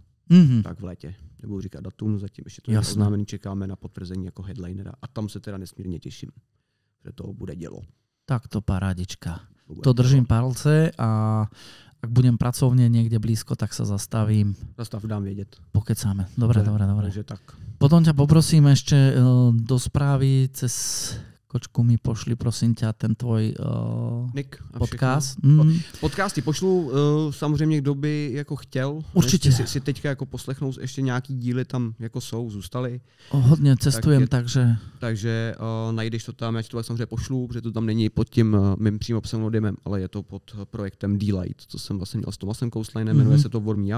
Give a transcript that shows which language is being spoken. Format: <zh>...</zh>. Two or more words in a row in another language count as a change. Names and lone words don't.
<cs>Tak v létě. Nebudu říkat datum, zatím ještě to je oznámený, čekáme na potvrzení jako headlinera a tam se teda nesmírně těším, že to bude dělo. Tak to parádička.</cs> <sk>To držím palce a ak budem pracovne niekde blízko, tak sa zastavím.</sk> <cs>Dám vědět. Pokecáme. Dobre. Takže tak.</cs> <sk>Potom ťa poprosím ešte do správy cez Kočku mi pošli, prosím ťa, ten tvoj podcast.</sk> <cs>Podcasty pošlu samozřejmě, kdo by jako chtěl. Určitě. Si teďka jako poslechnout ještě nějaký díly tam jako jsou, zůstaly. Hodně cestujem, takže... Takže najdeš to tam, já ti to samozřejmě pošlu, protože to tam není pod tím mým přímo pseudonymem, ale je to pod projektem D-Light, co jsem vlastně měl s Tomasem Kousleinem, jmenuje se to Warm Me Up.</cs>